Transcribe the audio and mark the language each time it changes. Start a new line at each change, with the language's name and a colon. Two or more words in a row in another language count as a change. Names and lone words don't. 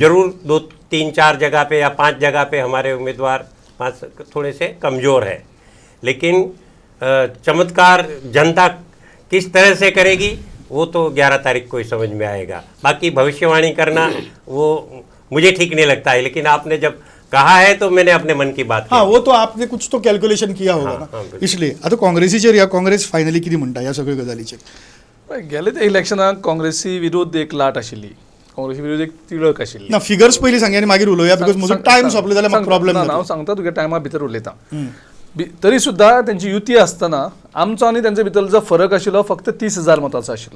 Hindi: जरूर 2, 3, 4 जगह पे या 5 जगह पे हमारे उम्मीदवार थोड़े से कमज़ोर है, लेकिन चमत्कार जनता किस तरह से करेगी वो तो 11 तारीख को ही समझ में आएगा। बाकी भविष्यवाणी करना वो मुझे ठीक नहीं लगता है, लेकिन आपने जब कहा है तो मैंने अपने मन की बात हाँ, की। वो तो आपने कुछ तो कॅल्क्युलेशन किया होगा हाँ, ना, बिलकुल.
Konkani: इसलिए आता काँग्रेसीचेर या काँग्रेस फायनली किती म्हणटा ह्या सगळ्या गजालीचेर? गेले त्या इलेक्शनाक काँग्रेसी विरोध एक लाट आशिल्ली, काँग्रेसी विरोध एक तिळक आशिल्ली. ना फिगर्स पयलीं सांगे आनी मागीर उलोवया, बिकॉज म्हजो टायम सोंपलो जाल्यार म्हाका प्रॉब्लेम हांव जाता. सांगता तुगे टायमा भितर उलयता. तरी सुद्धा त्यांची युती असताना आमचो आनी त्यांच्या भितर जो फरक आशिल्लो फक्त 30,000 मतांचो आशिल्लो.